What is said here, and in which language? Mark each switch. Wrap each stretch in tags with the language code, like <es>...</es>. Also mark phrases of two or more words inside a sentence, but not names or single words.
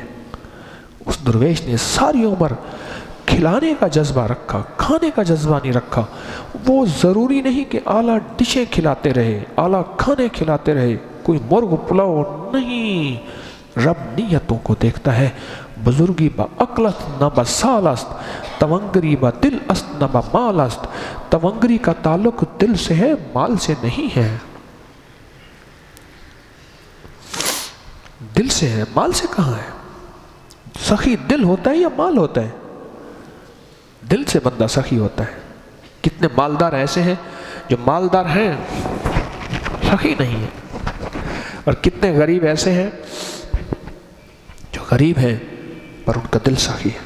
<ur>اس درویش نے ساری عمر کھلانے کا جذبہ رکھا، کھانے کا جذبہ نہیں رکھا۔ وہ ضروری نہیں کہ اعلیٰ ڈشیں کھلاتے رہے، اعلیٰ کھانے کھلاتے رہے، کوئی مرغ پلاؤ نہیں، رب نیتوں کو دیکھتا ہے۔</ur> <fa>بزرگی با عقل است نہ با سال است، تونگری با دل است نہ با مال است۔</fa> <ur>تونگری کا تعلق دل سے ہے، مال سے نہیں ہے، دل سے ہے، مال سے کہاں ہے؟ سخی دل ہوتا ہے یا مال ہوتا ہے؟ دل سے بندہ سخی ہوتا ہے۔ کتنے مالدار ایسے ہیں جو مالدار ہیں سخی نہیں ہے، اور کتنے غریب ایسے ہیں جو غریب ہیں پر ان کا دل سخی ہے۔</ur>